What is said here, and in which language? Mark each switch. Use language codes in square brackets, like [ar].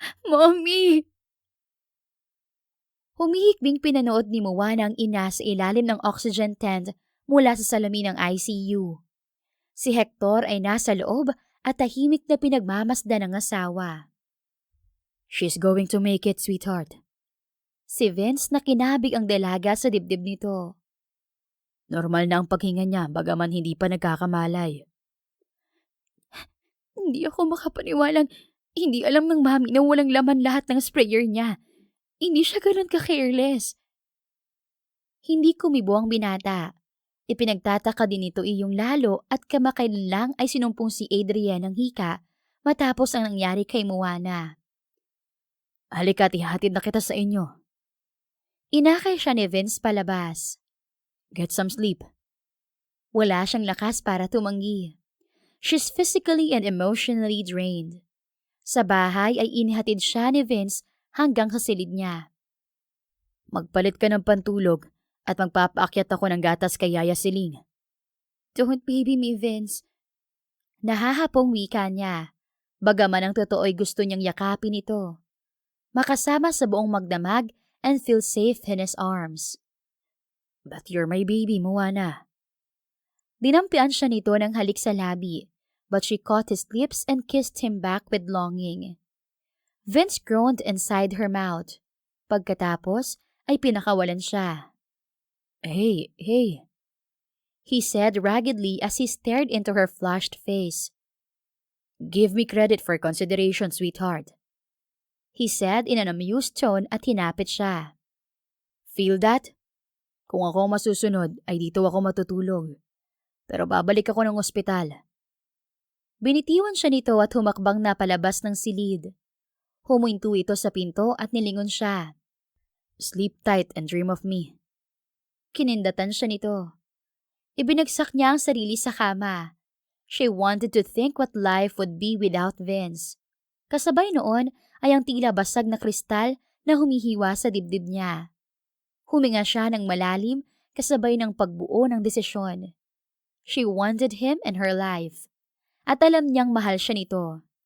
[en] Mommy! [tl] Humihikbing pinanood ni Moana ang ina sa ilalim ng oxygen tent mula sa salamin ng ICU. Si Hector ay nasa loob at tahimik na pinagmamasdan ng asawa. [en] She's going to make it, sweetheart. [tl] Si Vince na kinabig ang dalaga sa dibdib nito. Normal na ang paghinga niya bagaman hindi pa nagkakamalay. Hindi ako makapaniwalang hindi alam ng mami na walang laman lahat ng sprayer niya. Hindi siya ganun ka-careless. Hindi kumibo ang binata. Ipinagtataka din ito iyong lalo at kamakailan lang ay sinumpong si Adrian ng hika matapos ang nangyari kay Moana. Halika't ihatid na kita sa inyo. Inakay siya ni Vince palabas. [en] Get some sleep. [tl] Wala siyang lakas para tumanggi. [en] She's physically and emotionally drained. [tl] Sa bahay ay inihatid siya ni Vince hanggang sa silid niya. Magpalit ka ng pantulog at magpapaakyat ako ng gatas kay Yaya Celine. [en] Don't baby me, Vince. [tl] Nahahapong wika niya. Bagaman ang totoo'y gusto niyang yakapin ito. Makasama sa buong magdamag [en] and feel safe in his arms. But you're my baby, Moana. [tl] Dinampian siya nito ng halik sa labi, [en] but she caught his lips and kissed him back with longing. Vince groaned inside her mouth. [tl] Pagkatapos ay pinakawalan siya. [en] Hey, He said raggedly as he stared into her flushed face. Give me credit for consideration, sweetheart. He said in an amused tone [tl] at hinapit siya. [en] Feel that? [tl] Kung ako masusunod, ay dito ako matutulog. Pero babalik ako ng ospital. Binitiwan siya nito at humakbang na palabas ng silid. Huminto ito sa pinto at nilingon siya. [en] Sleep tight and dream of me. [tl] Kinindatan siya nito. Ibinagsak niya ang sarili sa kama. [en] She wanted to think what life would be without Vince. [tl] Kasabay noon ay ang tila basag na kristal na humihiwa sa dibdib niya. Huminga siya ng malalim kasabay ng pagbuo ng desisyon. [en] She wanted him in her life. [tl] At alam niyang mahal siya nito.